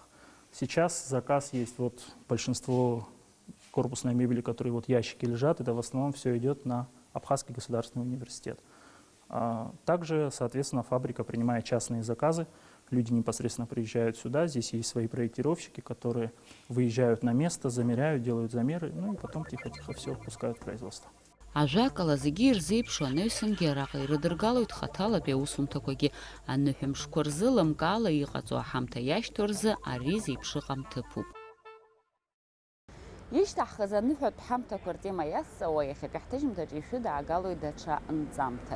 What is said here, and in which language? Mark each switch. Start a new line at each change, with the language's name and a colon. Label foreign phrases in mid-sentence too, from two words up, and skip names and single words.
Russian: Сейчас заказ есть, вот большинство корпусной мебели, которые вот ящики лежат, это в основном все идет на Абхазский государственный университет. Также, соответственно, фабрика принимает частные заказы, люди непосредственно приезжают сюда, здесь есть свои проектировщики, которые выезжают на место, замеряют, делают замеры, ну и потом тихо-тихо все пускают в производство.
Abkhazian: Ажәакала зегьы ирзеиԥшу анаҩсангьы араҟа ирыдыргалоит хаҭалатәи аусумҭақәагьы аныҳәамшқәа рзыламкаала иҟаҵо аҳамҭа иашьҭоу рзы ари зеиԥш ыҟам ҭыԥуп. Ишьҭаҳхыз аныҳәатә ҳамҭақәа ртема иазҵауа иахьатәи ҳҭыжьымҭаҿ ишәыдаагалоит даҽа нҵамҭак.